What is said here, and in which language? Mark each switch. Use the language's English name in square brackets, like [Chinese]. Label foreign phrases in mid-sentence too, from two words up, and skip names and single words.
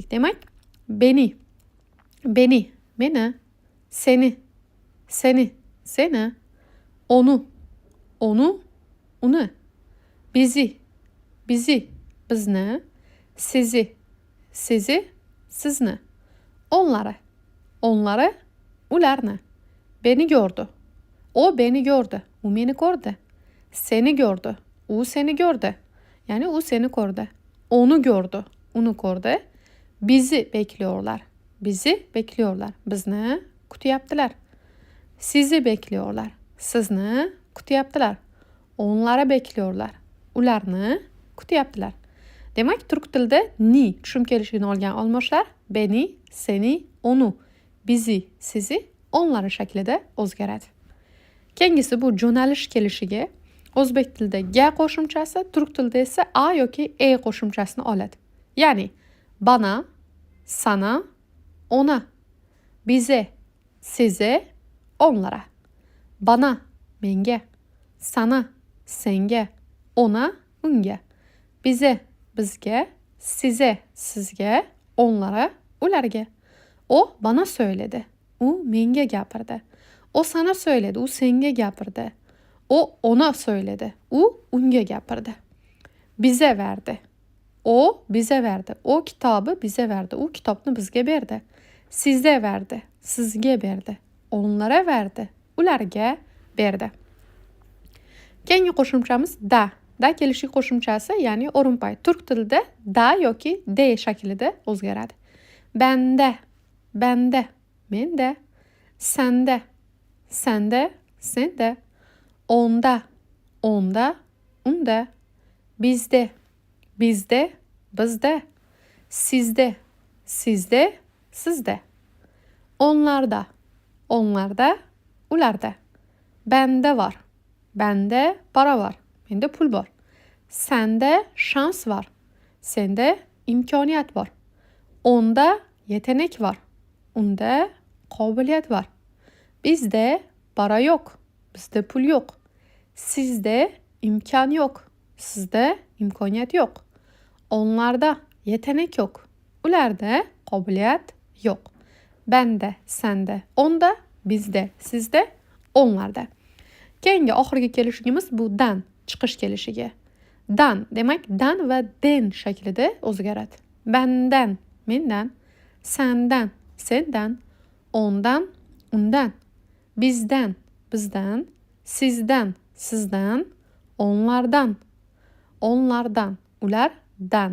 [Uzbek] Demak, beni, meni, seni, onu, uni, bizi, bizni, sizi, sizni, onları, ularni. [Turkish] Beni gördü. O beni gördü. [Uzbek] U meni ko'rdi. [Turkish] Seni gördü. U seni gördü. Yani [Uzbek] u seni ko'rdi. [Turkish] Onu gördü. [Uzbek] Uni ko'rdi. [Turkish] Bizi bekliyorlar. [Uzbek] Bizni kutyaptilar. [Turkish] Sizi bekliyorlar. [Uzbek] Sizni kutyaptilar. [Turkish] Onları bekliyorlar. [Uzbek] Ularni kutyaptilar. Demak, turk tilida ni tushum kelishligini olgan olmoshlar beni, seni, onu, bizi, sizi, onları shaklida o'zgaradi. Keyingisi bu jo'nalish kelishiga o'zbek tilida ga qo'shimchasi, turk tilida esa a yoki e qo'shimchasini oladi. [Turkish] Ya'ni bana, sana, ona, bize, size, onlara. Bana, [Uzbek] menga, sana, senga, ona, unga, bize, bizga, size, sizga, onlara, ularga. [Turkish] O bana söyledi. [Uzbek] U menga gapirdi. [Turkish] O sana söyledi. [Uzbek] U senga gapirdi. [Turkish] O ona söyledi. [Uzbek] U unga gapirdi. [Turkish] Bize verdi. O bize verdi. O kitabı bize verdi. [Uzbek] U kitobni bizga berdi. [Turkish] Size verdi. [Uzbek] Sizga berdi. [Turkish] Onlara verdi. [Uzbek] Ularga berdi. Keyingi qo'shimchamiz da. Da kelishlik qo'shimchasi, ya'ni o'rinpay. Turk tilida da yoki de shaklida o'zgaradi. Banda, banda, menda, sanda, sanda, senda, onda, onda, unda, [Turkish] bizde, bizde, bizde, sizde, sizde, sizde, onlarda, onlarda, ularda, bende var, bende para var, [Uzbek] mende pul bor, [Turkish] sende şans var, sende imkoniyat var, onda yetenek var, [Uzbek] unda qobiliyat var, [Turkish] bizde para yok, bizde pul yok, sizde imkan yok, sizde imkoniyat yok, onlarda yetenek yok, ularda qobiliyat yok, bende, sende, onda, bizde, sizde, onlarda. [Uzbek] Keyingi oxirgi kelishigimiz bu dan, chiqish kelishigi. Dan demak dan va den shaklida o'zgaradi. Bandan, mendan, sandan, sendan, ondan, undan, bizdan, bizdan, sizdan, sizdan, [Turkish] onlardan, onlardan, [Uzbek] ulardan.